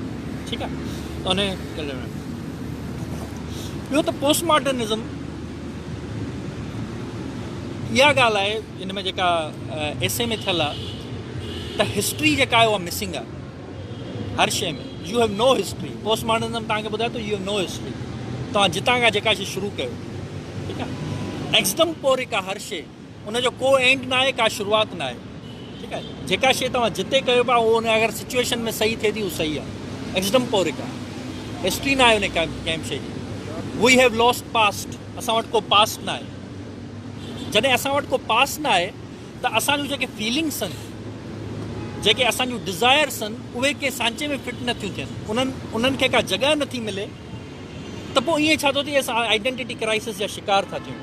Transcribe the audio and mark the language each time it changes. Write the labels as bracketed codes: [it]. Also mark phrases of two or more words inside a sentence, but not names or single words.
[sd] ठीकु आहे। त उन ॿियो त [en] post modernism [sd] इहा ॻाल्हि आहे हिन में जेका एसे में थियल आहे त हिस्ट्री जेका आहे उहा मिसिंग आहे हर शइ में। [en] You have no history. Post modernism [sd] तव्हांखे ॿुधाए थो [en] you have no history, [sd] तव्हां जितां खां जेका शइ शुरू कयो, ठीकु आहे। एक्सटम्पोरिक आहे हर शइ, उनजो को एंड न आहे, का शुरूआति न आहे, ठीकु आहे। जेका शइ तव्हां जिते कयो पिया उहो अगरि सिचुएशन में सही थिए थी उहो सही आहे, एक्सटम्पोरिक आहे, हिस्ट्री न आहे उन कंहिं शइ जी। [en] We have lost past, [sd] असां वटि को पास्ट न आहे। जॾहिं असां वटि को पास्ट न आहे त असांजूं जेके फीलिंग्स आहिनि, जेके असांजूं डिज़ायर्स आहिनि, उहे कंहिं सांचे में फिट नथियूं थियनि, उन्हनि खे का जॻह नथी मिले, त पोइ ईअं छा थो थिए, असां [en] identity crisis [sd] जा शिकार था थियूं।